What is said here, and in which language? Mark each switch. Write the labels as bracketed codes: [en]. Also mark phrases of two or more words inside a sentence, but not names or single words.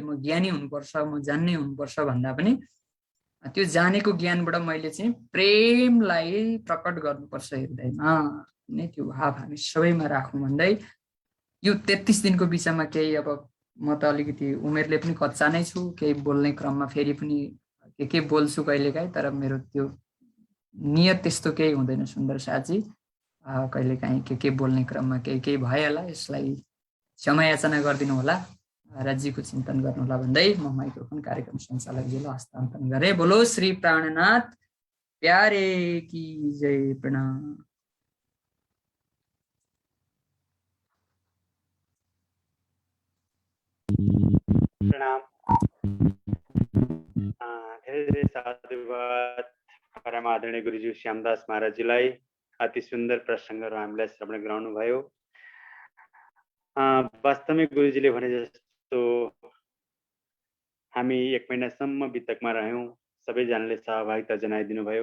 [ne] म ज्ञानी हुनुपर्छ, म जान्ने हुनुपर्छ भन्दा पनि त्यो जानेको ज्ञानबाट मैले चाहिँ प्रेमलाई प्रकट गर्नुपर्छ हृदयमा नै, त्यो भाव हामी सबैमा राखौँ भन्दै यो 33 दिनको बिचमा केही, अब म त अलिकति उमेरले पनि कच्चा नै छु, केही बोल्ने क्रममा फेरि पनि के बोल्छु कहिलेकाहीँ, तर मेरो त्यो नियत त्यस्तो केही हुँदैन सुन्दर साथजी। कहिलेकाहीँ के बोल्ने क्रममा केही भइहाल्ला, यसलाई क्षमा याचना गरिदिनु होला, राज्यको चिन्तन गर्नु होला भन्दै म माइक्रोफोन कार्यक्रम सञ्चालकजीलाई हस्तान्तरण गरेँ। [hi] बोलो श्री प्राणनाथ प्यारे की जय। [ne] प्रणाम। प्रणाम। धेरै धेरै साधुवाद परम आदरणीय गुरुजी श्यामदास महाराजजीलाई। अति सुन्दर प्रसङ्गहरू हामीलाई श्रवण गराउनु भयो। वास्तवमै गुरुजीले भने जस्तो हामी 1 महिनासम्म बितकमा रह्यौँ, सबैजनाले सहभागिता जनाइदिनु भयो।